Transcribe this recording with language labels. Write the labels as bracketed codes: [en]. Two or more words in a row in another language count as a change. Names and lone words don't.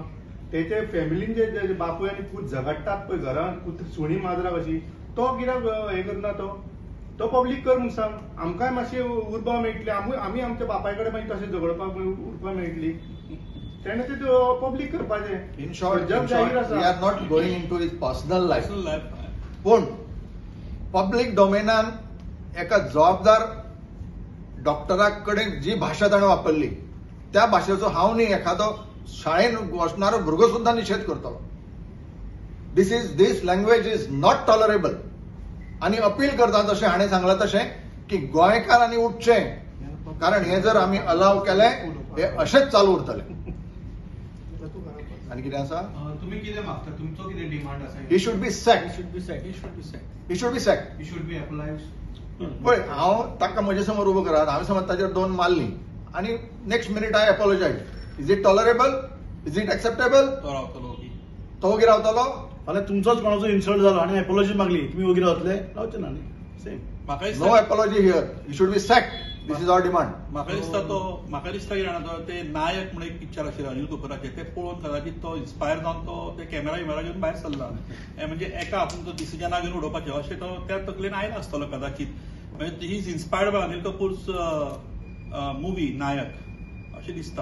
[kok] तेचे फॅमिलीन जे बापूय आनी पूत झगडटात पळय घरांत, कुत्री सुणी माजरा कशी, तो कित्याक हें करना? तो पब्लीक कर म्हूण सांग. आमकांय मातशी उर्बा मेळटली, आमी आमच्या बापाय कडेन मागीर तशें झगडपाक उर्बा मेळटली. तेणें ते पब्लीक करपाचें. [en] in short, we are not going into his personal life. [kok] पूण पब्लीक डोमेनान एका जबाबदार डॉक्टरा कडेन जी भाशा ताणें वापरली, त्या भाशेचो हांव न्ही, एखादो शाळेन वचणारो भुरगो सुद्दां निशेध करतलो. [en] this language is not tolerable. [kok] आणि अपील करता जशें हाणें सांगलां तशें की गोंयकारांनी उठचें, कारण हे जर आमी अलाव केलें हे अशेंच चालू उरतलें. आनी कितें आसा? तुमी कितें मागता? तुमचो कितें डिमांड आसा? [en] he should be sacked. he should be applied. [kok] पळय, हांव ताका म्हजे समोर उबो करात, हांवें समज ताचेर 2 मारलीं आणि [en] next minute I apologize. is it tolerable? is it acceptable? [kok] तो रावतलो की तो वगैरे रावतलो. फाल्यां तुमचोच कोणाचो इन्सल्ट जालो आनी एपोलॉजी मागली, तुम्ही वगैरे रावतले? रावचे ना न्ही. सेम. म्हाका नो दिसता [en] apology here. you should be sacked. this is our demand. [kok] म्हाका दिसता की जाणा तो ते नायक म्हणून एक पिक्चर आशिल्लें अनिल कपुराचें, ते पळोवन कदाचित तो इन्स्पायर जावन तो ते कॅमेरा घेवन भायर सरला. म्हणजे एका हातून तो डिसिजनां घेवन उडोवपाचें अशें तो त्या तकलेन आयला आसतलो कदाचित. म्हणजे [en] he is inspired by Anil Kapoor's movie Nayak [kok] अशें दिसता.